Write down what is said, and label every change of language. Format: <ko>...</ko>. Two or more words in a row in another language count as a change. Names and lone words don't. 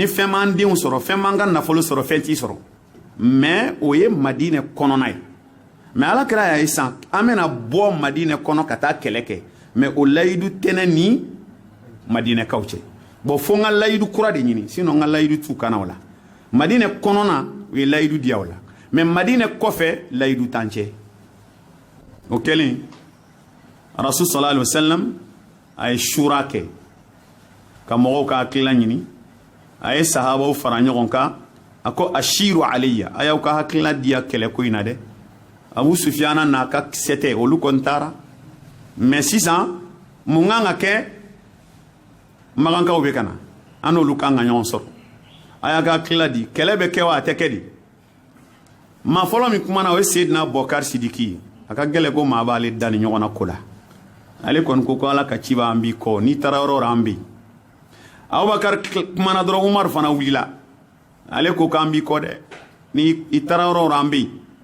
<bm>fɛn m'an denw sɔrɔ fɛn m'an ka nafolo sɔrɔ fɛn t'i sɔrɔ mais o ye Madinɛ kɔnɔna ye mais Alakira y'a ye san an bɛna bɔ Madinɛ kɔnɔ ka taa kɛlɛ kɛ mais o layidu tɛ ne ni Madinɛkaw cɛ bon fo n ka layidu kura de ɲini sinon n ka layidu t'u kana o la Madinɛ kɔnɔna u ye layidu diya o la mais Madinɛ kɔfɛ layidu t'an cɛ o kɛlen</bm> <ar>رسول صلى الله عليه وسلم</ar> <bm>a ye shura kɛ ka mɔgɔw ka hakilila ɲini a ye sahabaw fara ɲɔgɔn kan a ko</bm> <ar>أشيروا علي</ar> <bm>a y'aw ka hakilila diya kɛlɛ ko in na dɛ Abu Sufyana n'a ka kisɛ tɛ olu kɔni taara mais sisan mun kan ka kɛ magankaw bɛ ka na an n'olu kan ka ɲɔgɔn sɔrɔ a y'a ka hakilila di kɛlɛ bɛ kɛ wa a tɛ kɛ di maa fɔlɔ min kumana o ye Seydina Bukar Sidiki ye a ka gɛlɛ ko maa b'ale da ni ɲɔgɔn na ko la ale kɔni ko Ala ka ci b'an b'i kɔ n'i taara yɔrɔ o yɔrɔ an bɛ yen Abubakar kumana dɔrɔn Umaru fana wulila ale ko k'an b'i kɔ dɛ ni i taara yɔrɔ o yɔrɔ an bɛ yen</bm>